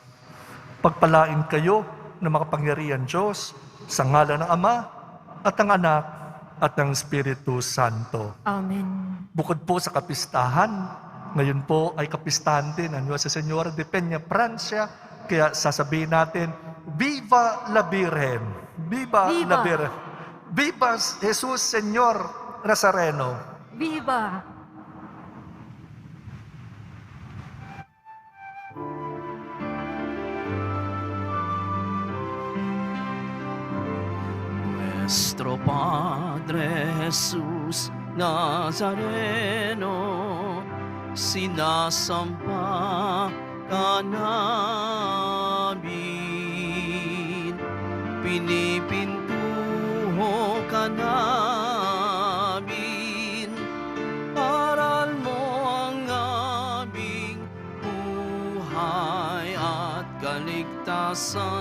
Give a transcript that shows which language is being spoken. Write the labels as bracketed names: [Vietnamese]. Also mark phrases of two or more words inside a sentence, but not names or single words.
[Filipino] Pagpalain kayo ng makapangyarihan Diyos sa ngalan ng Ama at ng Anak at ng Espiritu Santo. Amen. Bukod po sa kapistahan, ngayon po ay kapistahan din ang Nuestra Señora de Peña, Francia. Kaya sasabihin natin, [Spanish] Viva la Virgen! Viva, Viva! la Virgen! Viva Jesus Señor Nazareno! Viva! [Filipino] Nuestro Padre Jesús Nazareno, sinasampa ka namin, pinipintuho ka namin, aral mo ang aming buhay at kaligtasan.